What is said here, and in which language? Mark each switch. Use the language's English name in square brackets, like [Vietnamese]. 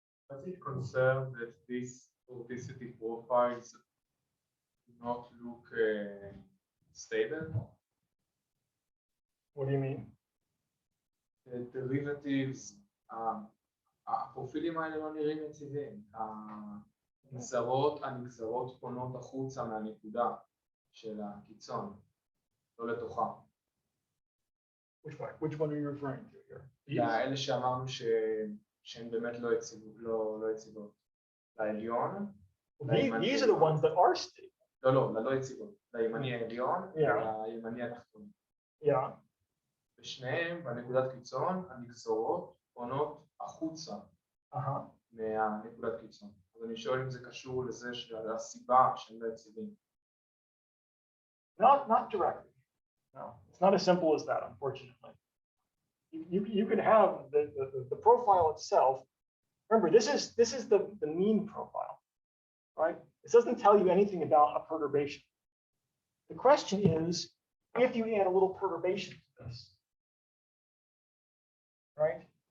[English] Does it concern that these vorticity profiles do not look stable? What do you mean? The derivatives, [Hebrew] הפרופילים האלה לא נראים יציבים. הנגזרות פונות החוצה מהנקודה של הקיצון, לא לתוכה. [English] Which one are you referring to here? [Hebrew] לאלה שאמרנו שהן באמת לא יציבות. לעליון. [English] These are the ones that are stable. [Hebrew] לא, ללא יציבות. לימני העליון ולימני התחתון. ושניהם בנקודת קיצון, הנגזרות פונות החוצה מהנקודת קיצון. אז אני שואל אם זה קשור לזה שהסיבה שהם לא יציבים. [English] Not directly. No, it's not as simple as that, unfortunately. You could have the profile itself. Remember, this is the mean profile, right? This doesn't tell you anything about a perturbation. The question is, if you add a little perturbation to this, right?